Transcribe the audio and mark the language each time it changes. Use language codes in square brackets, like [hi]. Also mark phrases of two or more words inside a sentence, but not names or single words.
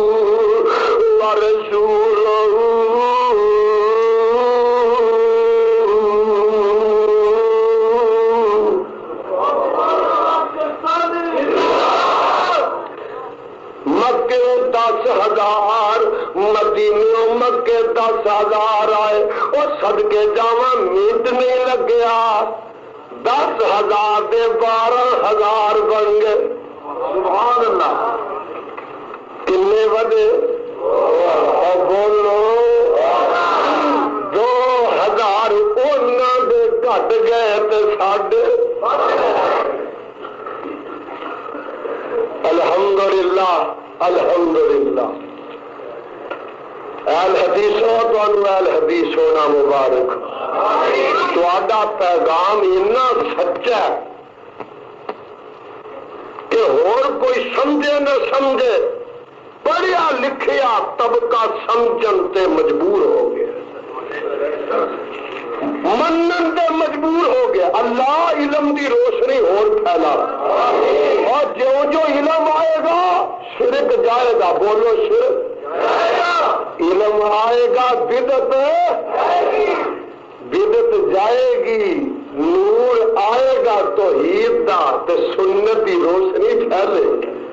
[pa] ورسولہ مکے 10,000 مدینے مکے 10,000 آئے اور صدقے جاواں منٹ نہیں لگیا 10,000 دے 12,000 بن گئے [ar] سبحان اللہ [pa] کنے ودے اور بولو 2,000 انہاں دے گھٹ گئے تے ساڈے [ar] الحمدللہ الحمدللہ [pa] اہل حدیثوں تانوں اہل حدیث ہونا مبارک تہاڈا پیغام اتنا سچا ہے کہ اور کوئی سمجھے نہ سمجھے پڑھیا لکھیا طبقہ سمجھن تے مجبور ہو گیا منن تے مجبور ہو گیا اللہ علم دی روشنی اور پھیلا اور جو جو علم آئے گا شرک جائے گا بولو شرک علم آئے گا بدعت جائے گی نور آئے گا توحید دا تے سنت دی روشنی پھیلے گی